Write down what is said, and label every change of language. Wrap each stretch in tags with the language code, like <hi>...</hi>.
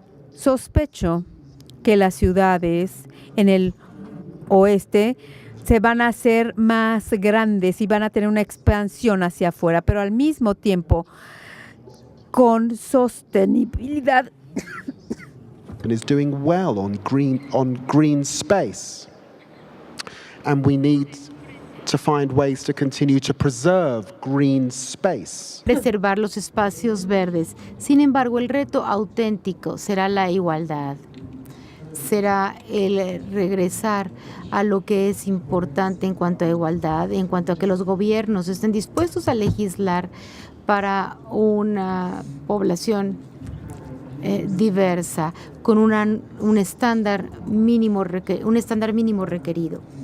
<es>Sospecho que las ciudades en el oeste se van a hacer más grandes y van a tener una expansión hacia afuera, pero al mismo tiempo con sostenibilidad.</es> <en>And is doing well on green space. And we need to find ways to continue to preserve green space.</en> <es>Preservar los espacios verdes. Sin embargo, el reto auténtico será la igualdad. Será el regresar a lo que es importante en cuanto a igualdad, en cuanto a que los gobiernos estén dispuestos a legislar para una población diversa, con un estándar mínimo requerido.</es>